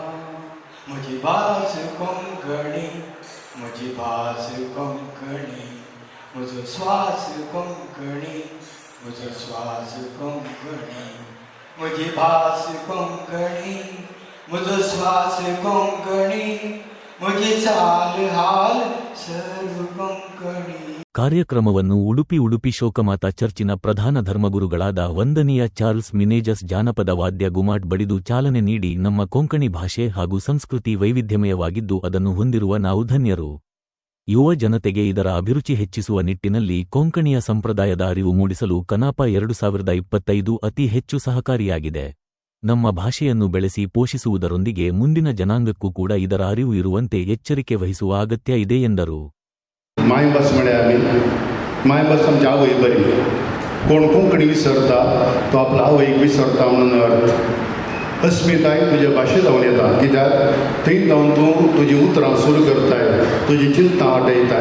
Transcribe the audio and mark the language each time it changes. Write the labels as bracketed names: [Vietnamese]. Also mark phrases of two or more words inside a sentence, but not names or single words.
[Konkani] म्हजी भास कोंकणी, म्हजी भास कोंकणी, म्हजो स्वास कोंकणी, म्हजो स्वास कोंकणी. म्हजी भास कोंकणी, म्हजो स्वास कोंकणी, म्हजी चाल हाल सर्व कोंकणी. [Kannada] ಕಾರ್ಯಕ್ರಮವನ್ನು ಉಡುಪಿ ಶೋಕಮಾತಾ ಚರ್ಚಿನ ಪ್ರಧಾನ ಧರ್ಮಗುರುಗಳಾದ ವಂದನೀಯ ಚಾರ್ಲ್ಸ್ ಮಿನೇಜಸ್ ಜಾನಪದ ವಾದ್ಯ ಗುಮಾಟ್ ಬಡಿದು ಚಾಲನೆ ನೀಡಿ ನಮ್ಮ ಕೊಂಕಣಿ ಭಾಷೆ ಹಾಗೂ ಸಂಸ್ಕೃತಿ ವೈವಿಧ್ಯಮಯವಾಗಿದ್ದು ಅದನ್ನು ಹೊಂದಿರುವ ನಾವು ಧನ್ಯರು. ಯುವ ಜನತೆಗೆ ಇದರ ಅಭಿರುಚಿ ಹೆಚ್ಚಿಸುವ ನಿಟ್ಟಿನಲ್ಲಿ ಕೊಂಕಣಿಯ ಸಂಪ್ರದಾಯದ ಅರಿವು ಮೂಡಿಸಲು ಕನಾಪ 2025 ಅತಿ ಹೆಚ್ಚು ಸಹಕಾರಿಯಾಗಿದೆ. ನಮ್ಮ ಭಾಷೆಯನ್ನು ಬೆಳೆಸಿ ಪೋಷಿಸುವುದರೊಂದಿಗೆ ಮುಂದಿನ ಜನಾಂಗಕ್ಕೂ ಕೂಡ ಇದರ ಅರಿವು ಇರುವಂತೆ ಎಚ್ಚರಿಕೆ ವಹಿಸುವ ಅಗತ್ಯ ಇದೆ ಎಂದರು. [Konkani] मायभास म्हळ्यार आमी मायभास आमची आवय बरी. कोण कोंकणी विसरता तो आपल्या आवयक विसरता म्हणून अर्थ. अस्मिताय तुज्या भाशेंत जावन येता. कित्याक थंय जावन तूं तुजीं उतरां सुरू करताय, तुजी चिंता आटयताय.